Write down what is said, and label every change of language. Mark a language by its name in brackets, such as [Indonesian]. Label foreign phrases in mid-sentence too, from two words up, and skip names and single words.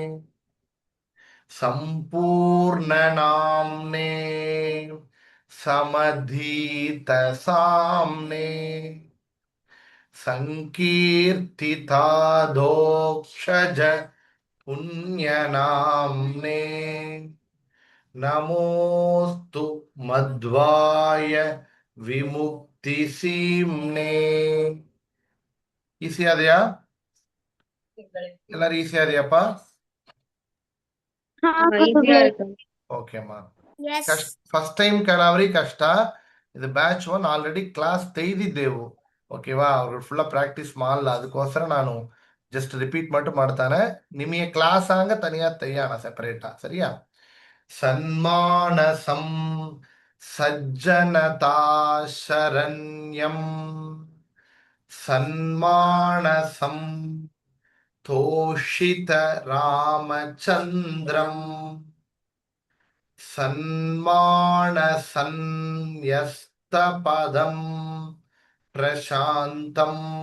[Sanskrit] ಸಂಪೂರ್ಣ ನಾಮ್ನೇ ಸಮಧೀತ ಸಾಮ್ನೇ ಸಂಕೀರ್ತಿತಾದೋಕ್ಷಜ ಪುಣ್ಯನಾಮ್ನೇ ನಮೋಸ್ತು ಮಧ್ವಾಯ ವಿಮುಕ್ತಿ ಸೀಮ್ನೇ. [Kannada] ಈಸಿ ಆದೆಯಾ? ಎಲ್ಲರೂ ಈಸಿ ಆದೆಯಪ್ಪ? ಓಕೆ ಅಮ್ಮ. [English] Yes. first time [Kannada] ಕೆಲವರಿಗೆ ಕಷ್ಟ. ಇದು ಬ್ಯಾಚ್ 1 [English] already class [Kannada] ತೆಗೆದಿದ್ದೆವು. ಓಕೆವಾ? ಅವರು ಫುಲ್ಲ ಪ್ರಾಕ್ಟೀಸ್ ಮಾಡಲ್ಲ, ಅದಕ್ಕೋಸ್ಕರ ನಾನು [English] just repeat [Kannada] மட்டும் ಮಾಡ್ತಾನೆ. ನಿಮಗೆ ಕ್ಲಾಸ್ ಆಂಗ ತನಿಯಾ ತೆಯ್ಯಾನ ಸೆಪರೇಟಾ, ಸರಿಯಾ? [Sanskrit] ಸನ್ಮಾನಸಂ ಸಜ್ಜನತಾ ಶರಣ್ಯಂ ಸನ್ಮಾನಸಂ ತೋಷಿತ ರಾಮಚಂದ್ರಂ ಸನ್ಮಾನಸನ್ಯಸ್ತಪದಂ ಪ್ರಶಾಂತಂ